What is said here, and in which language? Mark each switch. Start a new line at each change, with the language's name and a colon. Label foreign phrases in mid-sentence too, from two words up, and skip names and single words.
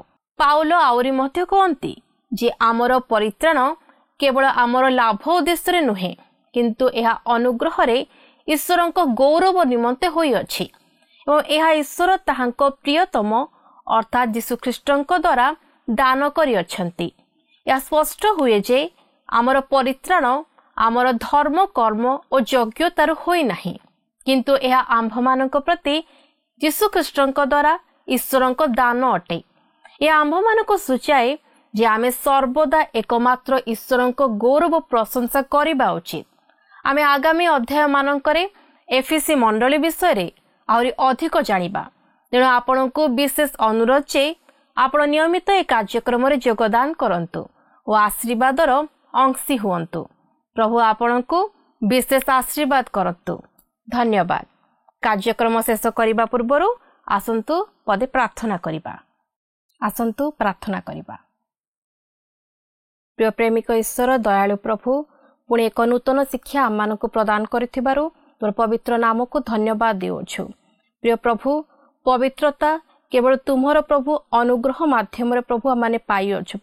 Odia: ପାଉଲ ଆଉରି ମଧ୍ୟ କହନ୍ତି ଯେ ଆମର ପରିତ୍ରାଣ କେବଳ ଆମର ଲାଭ ଉଦ୍ଦେଶ୍ୟ ନୁହେଁ କିନ୍ତୁ ଏହା ଅନୁଗ୍ରହ ରେ ଈଶ୍ୱରଙ୍କ ଗୌରବ ନିମନ୍ତେ ହୋଇ ଅଛି ଏବଂ ଏହା ଈଶ୍ୱର ତାହାଙ୍କ ପ୍ରିୟତମ ଅର୍ଥାତ ଯୀଶୁ ଖ୍ରୀଷ୍ଟଙ୍କ ଦ୍ୱାରା ଦାନ କରି ଅଛନ୍ତି। ଯା ସ୍ପଷ୍ଟ ହୁଏ ଯେ ଆମର ପରିତ୍ରାଣ ଆମର ଧର୍ମ କର୍ମ ଓ ଯୋଗ୍ୟତାର ହୋଇ ନାହିଁ କିନ୍ତୁ ଏହା ଆମ୍ଭମାନଙ୍କ ପ୍ରତି ଯୀଶୁ ଖ୍ରୀଷ୍ଟଙ୍କ ଦ୍ୱାରା ଈଶ୍ୱରଙ୍କ ଦାନ ଅଟେ। ଏ ଆମ୍ଭମାନଙ୍କ ସୂଚାଏ ଯେ ଆମେ ସର୍ବଦା ଏକମାତ୍ର ଈଶ୍ୱରଙ୍କ ଗୌରବ ପ୍ରଶଂସା କରିବା ଉଚିତ। ଆମେ ଆଗାମୀ ଅଧ୍ୟାୟ ମାନଙ୍କରେ ଏଫିସୀ ମଣ୍ଡଳୀ ବିଷୟ ରେ ଆଉରି ଅଧିକ ଜାଣିବା। ତେଣୁ ଆପଣଙ୍କୁ ବିଶେଷ ଅନୁରୋଧ ଯେ ଆପଣ ନିୟମିତ ଏ କାର୍ଯ୍ୟକ୍ରମ ରେ ଯୋଗଦାନ କରନ୍ତୁ ଓ ଆଶୀର୍ବାଦର ଅଂଶୀ ହୁଅନ୍ତୁ। ପ୍ରଭୁ ଆପଣଙ୍କୁ ବିଶେଷ ଆଶୀର୍ବାଦ କରନ୍ତୁ। ଧନ୍ୟବାଦ। କାର୍ଯ୍ୟକ୍ରମ ଶେଷ କରିବା ପୂର୍ବରୁ ଆସନ୍ତୁ ପଦେ ପ୍ରାର୍ଥନା କରିବା। ଆସନ୍ତୁ ପ୍ରାର୍ଥନା କରିବା। ପ୍ରିୟ ପ୍ରେମିକ ଈଶ୍ୱର ଦୟାଳୁ ପ୍ରଭୁ ପୁଣେ ଏକ ନୂତନ ଶିକ୍ଷା ଆମମାନଙ୍କୁ ପ୍ରଦାନ କରିଥିବାରୁ ତୋର ପବିତ୍ର ନାମ କୋ ଧନ୍ୟବାଦ ଦେଉଛୁ। ପ୍ରିୟ ପ୍ରଭୁ ପବିତ୍ରତା କେବଳ ତୁମର ପ୍ରଭୁ ଅନୁଗ୍ରହ ମାଧ୍ୟମ ରେ ପ୍ରଭୁ ଆମେ ପାଇ ଅଛୁ।